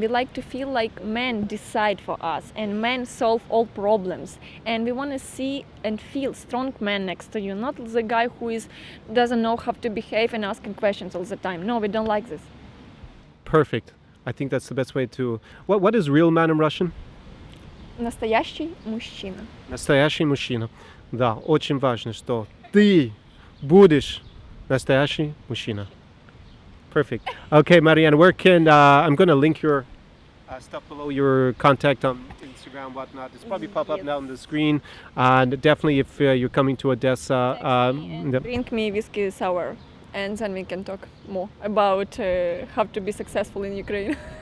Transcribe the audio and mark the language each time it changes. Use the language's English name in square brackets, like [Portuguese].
[English] We like to feel like men decide for us and men solve all problems. And we want to see and feel strong man next to you, not the guy who doesn't know how to behave and asking questions all the time. No, we don't like this. Perfect. I think that's the best way to. What is real man in Russian? [Russian] Настоящий мужчина. Настоящий мужчина. Да, очень важно, что ты будешь настоящий мужчина. [English] Perfect. Okay, Marianne, where can I'm going to link your stuff below, your contact on Instagram, whatnot. It's probably pop up now on the screen. And definitely, if you're coming to Odessa, Drink me whiskey sour, and then we can talk more about how to be successful in Ukraine.